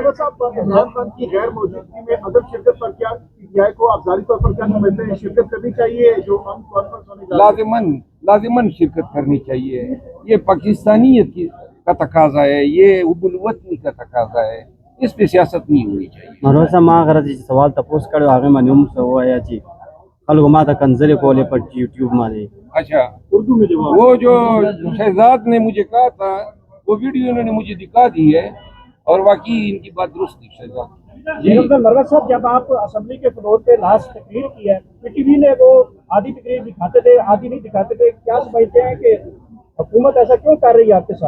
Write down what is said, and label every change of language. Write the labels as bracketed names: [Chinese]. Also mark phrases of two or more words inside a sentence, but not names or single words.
[Urdu] عمران خان کی غیر موجودگی میں عدم شرکت پر کیا پی ٹی آئی کو آپ ظاہری طور پر کیا سمجھتے ہیں؟ شرکت کرنی چاہیے جو عام کانفرنس ہونے جا رہی ہے؟ لازماً شرکت کرنی چاہیے. یہ پاکستانیت کا تقاضا ہے، یہ ابو الوطنی کا تقاضا ہے، اس پہ سیاست نہیں ہونی چاہیے. [Pashto] مروت صاحب ما غرض سوال تپوس کړو هغه منوم سو وایا چې خلکو ما ته کنځلې کولې پر یوټیوب باندې. [Urdu] اچھا اردو میں جواب، وہ جو شہزاد نے مجھے کہا تھا وہ ویڈیو انہوں نے مجھے دکھا دی ہے اور واقعی ان کی بات درست تھی. شہزاد مروت صاحب جب آپ اسمبلی کے فلور پہ لاسٹ تقریر کی ہے، پی ٹی وی نے وہ آدھی تقریر دکھاتے تھے آدھی نہیں دکھاتے تھے، کیا سمجھتے ہیں کہ حکومت ایسا کیوں کر رہی ہے آپ کے ساتھ؟